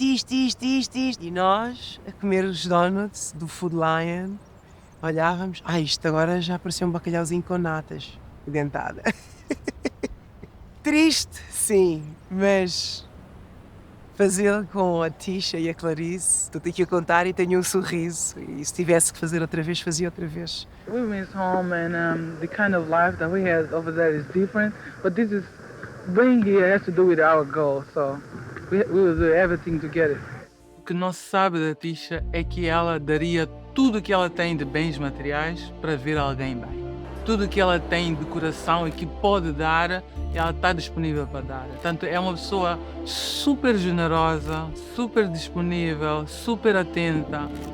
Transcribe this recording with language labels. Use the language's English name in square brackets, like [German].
[Portuguese] E nós, a comer os donuts do Food Lion, olhávamos, isto agora já parecia um bacalhauzinho com natas, dentada. Triste, sim, mas fazê-lo com a Tisha e a Clarice, estou aqui a contar e tenho um sorriso, e se tivesse que fazer outra vez, fazia outra vez. [English] We miss home, and the kind of life that we had over there is different, but being here has to do with our goal, so we will do everything to get it. [Portuguese] O que não se sabe da Tisha é que ela daria tudo o que ela tem de bens materiais para ver alguém bem. Tudo o que ela tem de coração e que pode dar, ela está disponível para dar. Portanto, é uma pessoa super generosa, super disponível, super atenta.